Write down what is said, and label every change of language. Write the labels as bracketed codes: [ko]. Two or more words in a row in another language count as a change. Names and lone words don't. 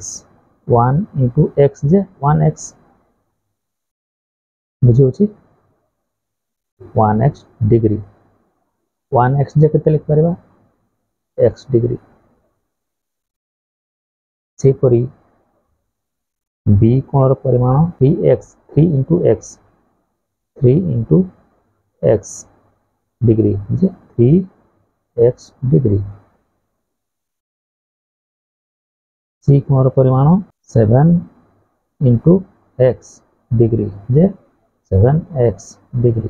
[or] 1 into x ଯେ 1x ବୁଝିହେଉଛି। 1x ଡିଗ୍ରୀ। 1x ଯେ କେତେ ଲେଖିପାରିବା? x ଡିଗ୍ରୀ। ସେହିପରି B କୋଣର ପରିମାଣ 3x। 3 into x 3 into x ଡିଗ୍ରୀ ଯେ 3x ଡିଗ୍ରୀ। C କୋଣର ପରିମାଣ 7 into x ଡିଗ୍ରୀ ଯେ 7x ଡିଗ୍ରୀ।